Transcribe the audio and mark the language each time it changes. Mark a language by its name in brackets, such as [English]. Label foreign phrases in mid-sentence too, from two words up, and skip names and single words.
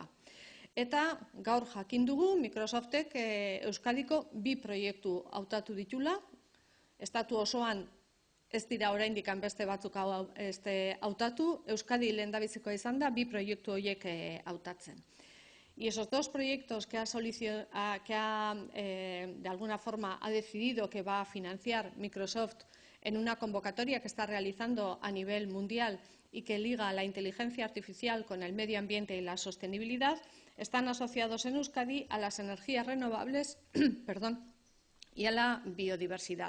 [Basque] Eta gaur jakin dugu Microsoftek Euskadiko 2 proiektu hautatu ditula, estatu osoan ez dira oraindik beste batzuk hautatu, Euskadi lehendabizikoa izan da 2 proiektu horiek hautatzen. [Spanish] Y esos 2 proyectos que de alguna forma ha decidido que va a financiar Microsoft en una convocatoria que está realizando a nivel mundial y que liga la inteligencia artificial con el medio ambiente y la sostenibilidad, están asociados en Euskadi a las energías renovables y a la biodiversidad.